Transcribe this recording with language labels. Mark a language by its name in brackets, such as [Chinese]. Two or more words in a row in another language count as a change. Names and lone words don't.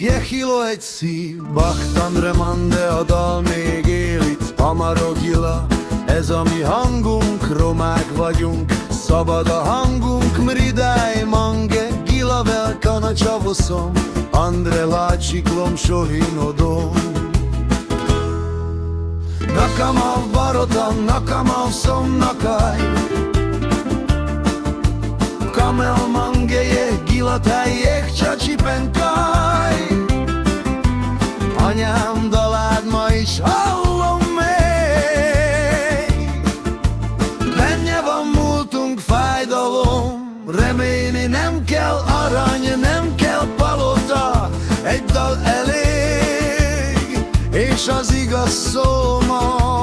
[Hungarian] kiló egy szív, [Romany] Bachtandre Mande, [Hungarian] a dal még él itt. Amarogila, ez a mi hangunk, romák vagyunk, szabad a hangunk, [Romany] mridáj mange, gila velkana csavoszom, Andre lácsiklom sohinodom. Nakamav barotam, nakamav szomnakáj, kamel mangeje, gilatájék, csacsipenkáj. [Hungarian] Anyám dalád ma is hallom még, benne van múltunk fájdalom, remélni nem kell arany, nem kell palota, egy dal elég, és az igaz szó ma.